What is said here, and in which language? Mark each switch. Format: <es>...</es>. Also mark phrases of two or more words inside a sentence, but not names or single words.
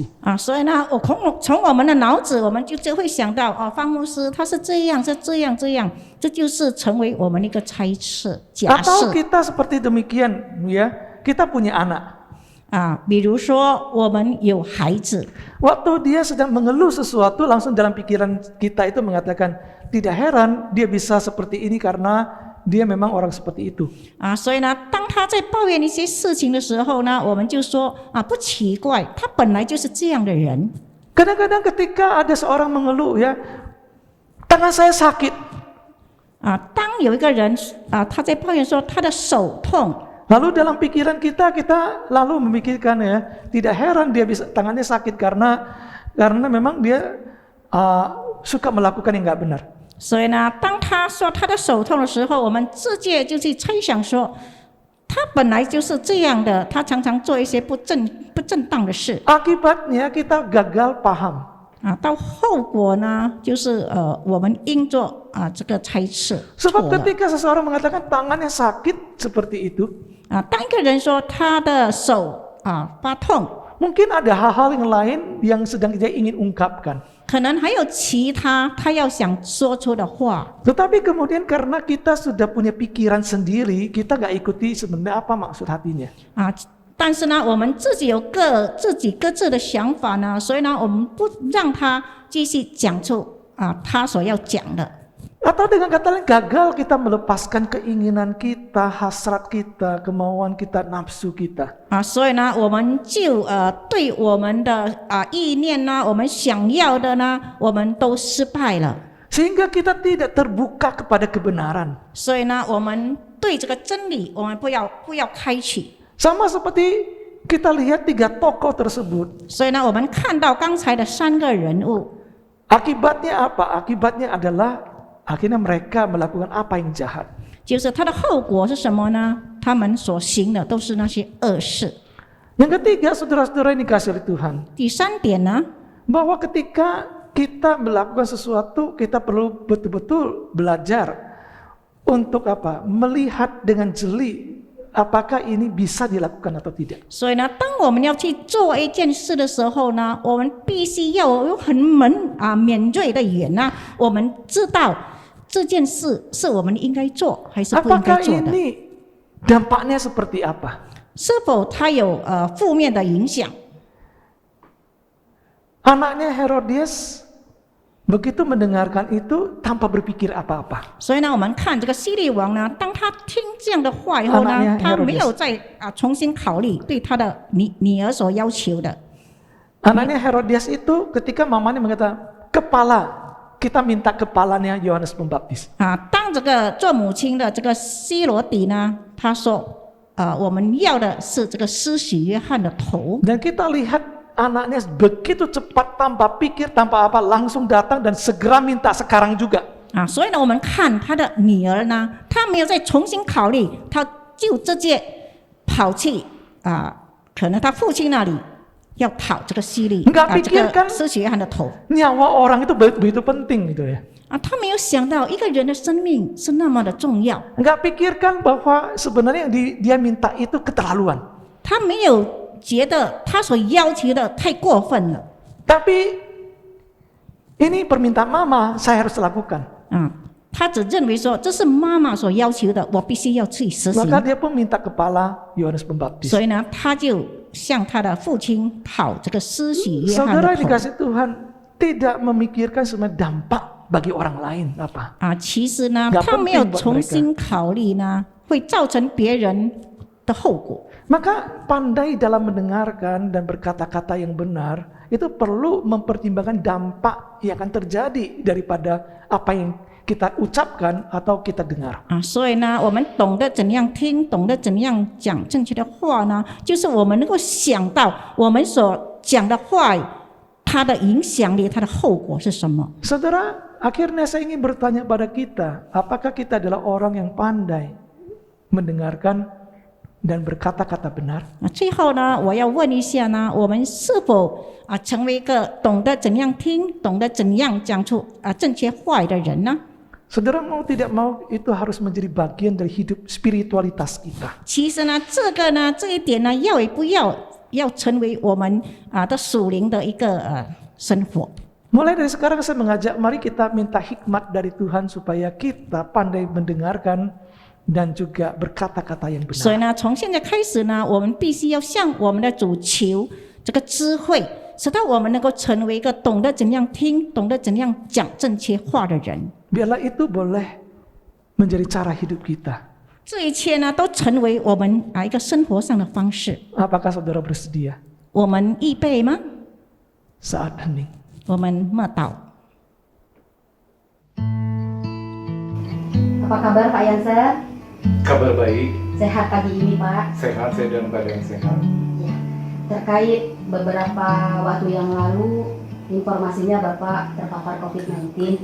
<zh>所以呢，从我们的脑子，我们就会想到方牧师他是这样，是这样，这就是成为我们一个猜测假</zh> <id>Atau</id> <zh>设。</zh> <id>kita seperti demikian ya, kita punya anak.</id> <zh>比如说我们有孩子，</zh> <id>Waktu dia sedang mengeluh sesuatu, langsung dalam pikiran kita itu mengatakan, tidak heran dia bisa seperti ini karena dia memang orang seperti itu.</id> <zh>所以呢，当他在抱怨一些事情的时候呢，我们就说不奇怪，他本来就是这样的人。</zh> <id>Kadang-kadang ketika ada seorang mengeluh ya, tangan saya sakit.</id> <zh>当有一个人他在抱怨说他的手痛。</zh> <id>Lalu dalam pikiran kita lalu memikirkan ya, tidak heran dia bisa tangannya sakit karena memang dia suka melakukan yang nggak benar.</id> <zh>所以呢，当他说他的手痛的时候，我们直接就去猜想说，他本来就是这样的，他常常做一些不正当的事。</zh> <id>Akibatnya kita gagal paham.</id> <zh>到后果呢，就是我们应做这个猜测错</zh> <id>Sebab</id> <zh>了。</zh> <id>ketika seseorang mengatakan tangannya sakit seperti itu,</id> <zh>当一个人说他的手发痛，</zh> <id>mungkin ada hal-hal yang lain yang sedang dia ingin ungkapkan.</id> <zh>可能还有其他他要想说出的话。</zh> <id>Tetapi kemudian karena kita sudah punya pikiran sendiri, kita nggak ikuti sebenarnya apa maksud hatinya.</id> <zh>但是呢，我们自己有自己各自的想法呢，所以呢，我们不让他继续讲出他所要讲的。</zh> <id>Atau dengan kata lain, gagal kita melepaskan keinginan kita, hasrat kita, kemauan kita, nafsu kita.</id> <zh>所以呢，我们就对我们的意念呢，我们想要的呢，我们都失败了。</zh> <id>Sehingga kita tidak terbuka kepada kebenaran.</id> <zh>所以呢，我们对这个真理，我们不要开启。</zh> <id>Sama seperti kita lihat 3 tokoh tersebut.</id> <zh>所以呢，我们看到刚才的3个人物，</zh> <id>Akibatnya apa? Akibatnya adalah akhirnya mereka melakukan apa yang jahat.</id> <zh>就是它的后果是什么呢？他们所行的都是那些恶事。</zh> <id>Yang ketiga, saudara-saudara yang dikasihi oleh Tuhan,</id> <zh>第3点呢，</zh> <id>bahwa ketika kita melakukan sesuatu, kita perlu betul-betul belajar untuk apa? Melihat dengan jeli apakah ini bisa dilakukan atau tidak.</id> <zh>所以呢，当我们要去做一件事的时候呢，我们必须要有很敏锐的眼呢，我们知道这件事是我们应该做还是不应该</zh> <id>Apakah</id> <zh>做的，</zh> <id>ini dampaknya seperti apa?</id> <zh>是否它有负面的影响？</zh> <id>Anaknya Herodias begitu mendengarkan itu tanpa berpikir apa-apa.</id> <zh>所以呢，我们看这个希律王呢，当他听这样的话以后呢，</zh> <id>Anaknya</id> <zh>他没有 Herodias 再重新考虑对他的女儿所要求的。</zh> <id>Anaknya Herodias itu ketika mamanya mengatakan, kepala, kita minta kepalanya Yohanes Pembaptis.</id> <zh>当这个做母亲的这个希罗底呢，他说，我们要的是这个施洗约翰的头。</zh> <id>Dan kita lihat anaknya begitu cepat tanpa pikir, tanpa apa, langsung datang dan segera minta sekarang juga.</id> <zh>所以呢，我们看他的女儿呢，她没有再重新考虑，她就直接跑去可能他父亲那里要讨这个希律这个施洗约翰的头。</zh> <id>Nyawa orang itu begitu penting gitu ya.</id> <zh>他没有想到一个人的生命是那么的重要。</zh> <id>Enggak pikirkan bahwa sebenarnya yang dia minta itu keterlaluan.</id> <zh>他没有觉得他所要求的太过分了。</zh> <id>Tapi ini permintaan mama, saya harus lakukan.</id> <zh>他只认为说这是妈妈所要求的，我必须要去实行。</zh> <id>Maka dia pun minta kepala Yohanes Pembaptis.</id> <zh>所以呢，他就向他的父亲讨这个施洗约翰</zh> <id>Saudara</id> <zh>的头。</zh> <id>dikasih Tuhan tidak memikirkan sebenarnya dampak bagi orang lain apa.</id> <zh>其实呢，他没有重新考虑呢，会造成别人的后果。</zh> <id>Maka pandai dalam mendengarkan dan berkata-kata yang benar itu perlu mempertimbangkan dampak yang akan terjadi daripada apa yang kita ucapkan atau kita dengar.</id> <zh>所以呢，我们懂得怎样听，懂得怎样讲正确的话呢，就是我们能够想到我们所讲的话，它的影响力，它的后果是什么。</zh> <id>Saudara, akhirnya saya ingin bertanya pada kita, apakah kita adalah orang yang pandai mendengarkan dan berkata-kata benar?</id> <zh>最后呢，我要问一下呢，我们是否成为一个懂得怎样听、懂得怎样讲出正确话的人呢？</zh> <id>Saudara mau tidak mau itu harus menjadi bagian dari hidup spiritualitas kita.</id> <zh>其实呢，这一点呢，要也不要成为我们的属灵的一个生活。</zh> <id>Mulai dari sekarang saya mengajak, mari kita minta hikmat dari Tuhan supaya kita pandai mendengarkan dan juga berkata-kata yang</id> <zh>所以</zh> <id>benar.</id> <zh>呢，从现在开始呢，我们必须要向我们的主求这个智慧，使到我们能够成为一个懂得怎样听、懂得怎样讲正确话的人。</zh> <id>Biarlah itu boleh menjadi cara hidup kita.</id> <zh>这一切呢，都成为我们一个生活上的方式。</zh> <id>Apakah saudara bersedia?</id> <zh>我们预备吗？</zh> <id>Saat hening.</id> <zh>我们默祷。</zh> <id>Apa kabar Pak Yansen? Kabar baik, Sehat pagi ini Pak? sehat, saya dalam keadaan sehat. Ya. Terkait beberapa waktu yang lalu informasinya Bapak terpapar COVID-19.</id>